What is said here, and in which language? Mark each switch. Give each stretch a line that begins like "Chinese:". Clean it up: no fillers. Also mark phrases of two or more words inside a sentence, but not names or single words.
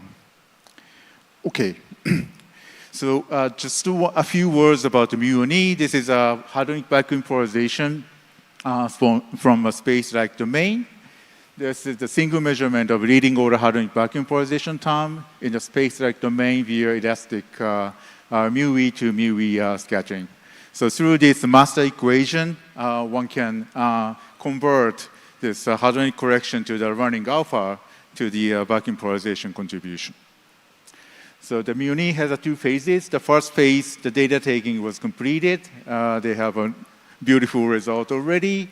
English: Okay, so just a few words about the mu1E. This is a hadronic vacuum polarization from a space-like domain. This is the single measurement of leading order hadronic vacuum polarization term in the space-like domain via elastic mu-E to mu-E scattering. So through this master equation, one can convert this hadronic correction to the running alpha to the vacuum polarization contribution. So the mu1E has 2 phases. The first phase, the data taking was completed. They have a beautiful result already.